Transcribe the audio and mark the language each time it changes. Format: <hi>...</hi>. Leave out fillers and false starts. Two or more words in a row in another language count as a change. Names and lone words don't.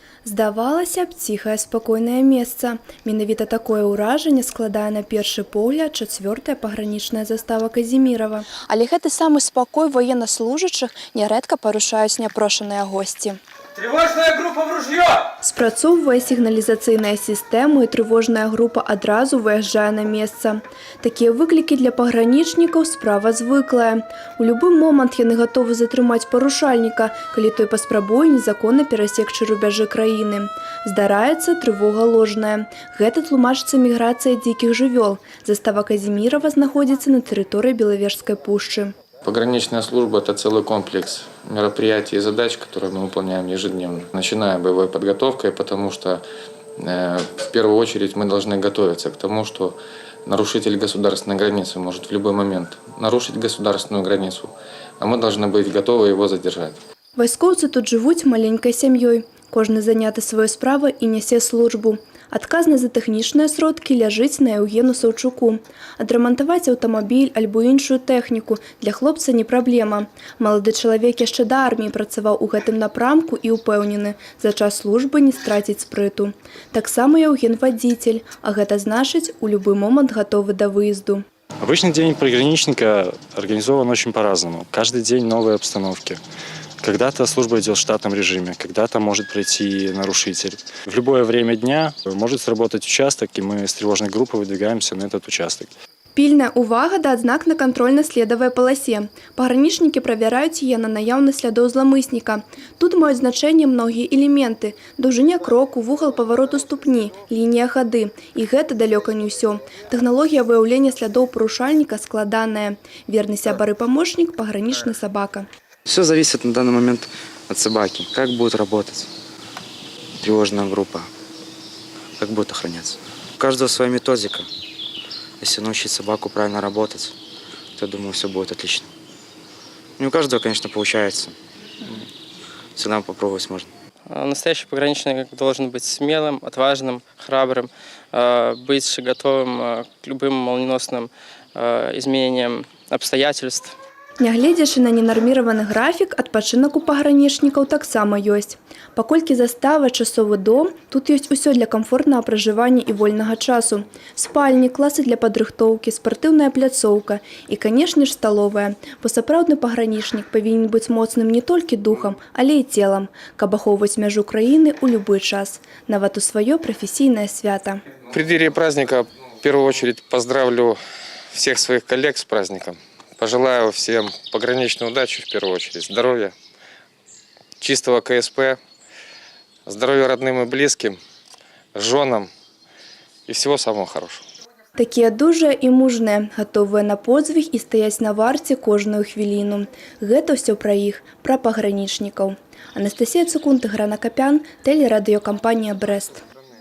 <be>Здавалася б, ціхае спакойнае месца. Менавіта такое ўражанне складае на першы погляд 4-я пагранічная застава Казімірава. Але гэты самы спакой военнослужачых нярэдка парушаюць няпрошаныя госці.</be> <ru>Тревожная группа в ружье!</ru> <be>Спрацоўвае сігналізацыйная сістэма і трывожная група адразу выязджае на месца. Такія выклікі для пагранічнікаў справа звыклая. У любы момант яны гатовы затрымаць парушальніка, калі той паспрабуе незаконна перасекчы рубяжы краіны. Здараецца трывога ложная. Гэта тлумачыцца міграцыя дзікіх жывёл. Застава Казімірава знаходзіцца на тэрыторыі Белавежскай пушчы.</be> <ru>Пограничная служба – это целый комплекс мероприятий и задач, которые мы выполняем ежедневно. Начиная боевой подготовкой, потому что в первую очередь мы должны готовиться к тому, что нарушитель государственной границы может в любой момент нарушить государственную границу, а мы должны быть готовы его задержать.</ru> <be>Вайскоўцы тут жывуць маленькай сям'ёй. Кожны заняты сваёй справай і нясе службу. Адказнасць за тэхнічныя сродкі ляжыць на Еўгену Саўчуку. Адрамантаваць аўтамабіль альбо іншую тэхніку для хлопца не праблема. Малады чалавек яшчэ да арміі працаваў у гэтым напрамку і ўпэўнены, за час службы не страціць спрыту. Таксама Еўген вадзіцель, а гэта значыць, у любы момант гатовы да выезду.</be> <ru>Обычный день пограничника организован очень по-разному. Каждый день новые обстановки. Когда-то служба идет в штатном режиме, когда-то может прийти нарушитель. В любое время дня может сработать участок, и мы с тревожной группой выдвигаемся на этот участок.</ru> <be>Пільная увага да адзнак на кантрольна-следавай паласе. Пагранічнікі правяраюць яе на наяўнасць слядоў зламысніка. Тут маюць значэнне многія элементы: даўжыня кроку, вугал павароту ступні, лінія хады. І гэта далёка не ўсё. Тэхналогія выяўлення слядоў парушальніка складаная. Верны сябар і памочнік – пагранічны сабака.</be> <ru>Все зависит на данный момент от собаки. Как будет работать тревожная группа, как будет охраняться. У каждого своя методика. Если научить собаку правильно работать, то, я думаю, все будет отлично. Не у каждого, конечно, получается. Всегда попробовать можно. Настоящий пограничник должен быть смелым, отважным, храбрым, быть готовым к любым молниеносным изменениям обстоятельств.</ru> <be>Нягледзячы на ненарміраваны графік, адпачынак у пагранічнікаў таксама ёсць. Паколькі застава часовы дом, тут ёсць усё для камфортнага пражывання і вольнага часу. Спальні, класы для падрыхтоўкі, спартыўная пляцоўка і, канешне ж, сталовая. Бо сапраўдны пагранічнік павінен быць моцным не толькі духам, але і целам, каб ахоўваць мяжу краіны ў любы час, нават у сваё прафесійнае свята.</be> <ru>В преддверии праздника в первую очередь поздравлю всех своих коллег с праздником. Пожелаю всем пограничной удачи в первую очередь, здоровья, чистого КСП, здоровья родным и близким, женам и всего самого хорошего.</ru> <be>Такія дужыя і мужныя, гатовыя на подзвіг і стаяць на варце кожную хвіліну. Гэта ўсё пра іх, пра пагранічнікаў. Анастасія Цукунт, Грана Капян, тэлерадыёкампанія «Брэст».</be>